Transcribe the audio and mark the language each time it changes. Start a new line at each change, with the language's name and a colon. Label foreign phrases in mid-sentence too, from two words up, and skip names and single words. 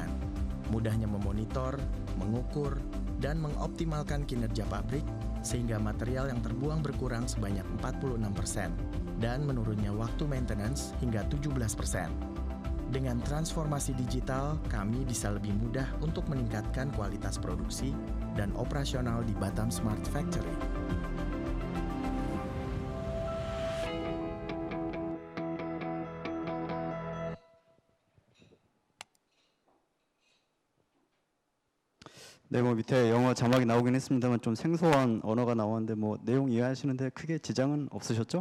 Indonesian: Mudahnya memonitor, mengukur, dan mengoptimalkan kinerja pabrik sehingga material yang terbuang berkurang sebanyak 46% dan menurunnya waktu maintenance hingga 17%. Dengan transformasi digital, kami bisa lebih mudah untuk meningkatkan kualitas produksi dan operasional di Batam Smart Factory.
Korean: 네, 밑에 영어 자막이 나오긴 했습니다만 좀 생소한 언어가 나왔는데 내용 이해하시는데 크게 지장은 없으셨죠?